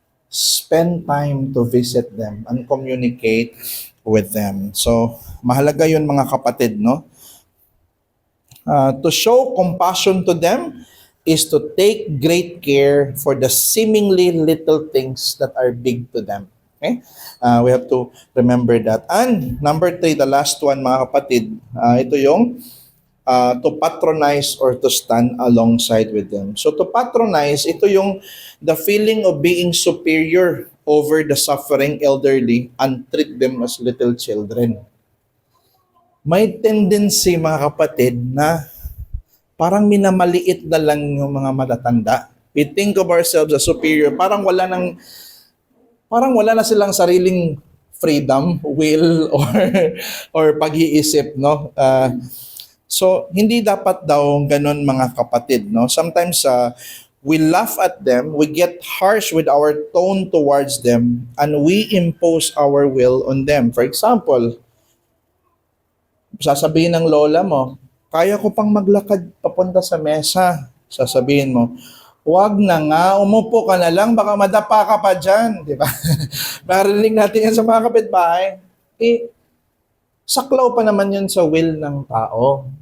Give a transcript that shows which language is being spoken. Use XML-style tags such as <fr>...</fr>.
<en>spend time to visit them and communicate with them.</en> <tl>So, mahalaga yun mga kapatid, no?</tl> <en>To show compassion to them is to take great care for the seemingly little things that are big to them. Okay? We have to remember that. And number 3, the last one mga kapatid, ito yung to patronize or to stand alongside with them. So to patronize, ito yung the feeling of being superior over the suffering elderly and treat them as little children.</en> <tl>May tendency mga kapatid na parang minamaliit na lang yung mga matatanda.</tl> <en>We think of ourselves as superior.</en> <tl>Parang wala na silang sariling freedom, will, or pag-iisip, no? So, hindi dapat daw ganun mga kapatid, no?</tl> <en>Sometimes, we laugh at them, we get harsh with our tone towards them, and we impose our will on them.</en> <tl>For example, sasabihin ng lola mo, kaya ko pang maglakad papunta sa mesa. Sasabihin mo, wag na nga, umupo ka na lang, baka madapa ka pa dyan. Di ba? Narinig natin yan sa mga kapitbahay. Saklaw pa naman yun sa will ng tao.</tl>